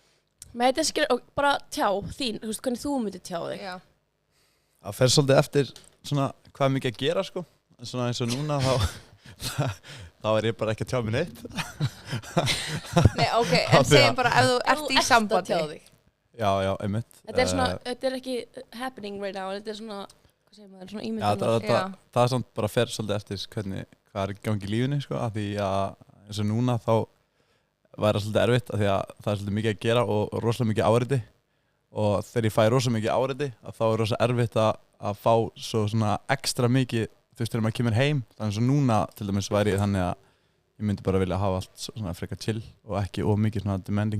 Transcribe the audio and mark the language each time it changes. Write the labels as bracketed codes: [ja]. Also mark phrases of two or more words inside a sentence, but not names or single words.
[is] Með þetta skilur, og bara tjá þín, þú veist, hvernig þú myndir tjá þig? Já. Það fer svolítið eftir svona hvað er mikið að gera, sko. Svona eins og núna þá er ég bara ekki að tjá mig neitt. Nei, ok, en segjum bara ef þú ert í sambandi. Já, einmitt. Þetta er svona, þetta er ekki [en] happening right now, [is] þetta er svona, hvað segir maður, svona ímyndunum. Já, það er svona bara fer svolítið eftir hvað er í gangi í lífinu, sko, af því að eins og núna þá væri það svolítið erfitt, af því að það er svolítið mikið að gera og rosalega mikið áreiti og þegar ég fæ rosalega mikið áreiti, þá er rosalega erfitt að fá svo svona ekstra mikið, þú veist, þegar maður kemur heim, þannig að svo núna til dæmis væri ég þannig að ég myndi bara vilja hafa allt svona frekar chill og ekki of mikið svona demanding.